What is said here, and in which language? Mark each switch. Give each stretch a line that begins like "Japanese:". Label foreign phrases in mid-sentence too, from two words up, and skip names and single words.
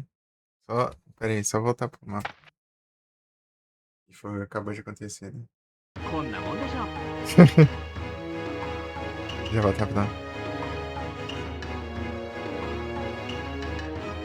Portuguese: Só. Pera aí, só voltar pro mapa. E foi, acabou de acontecer, né?
Japanese: こんなもんでしょう。
Portuguese: Já voltar pra lá.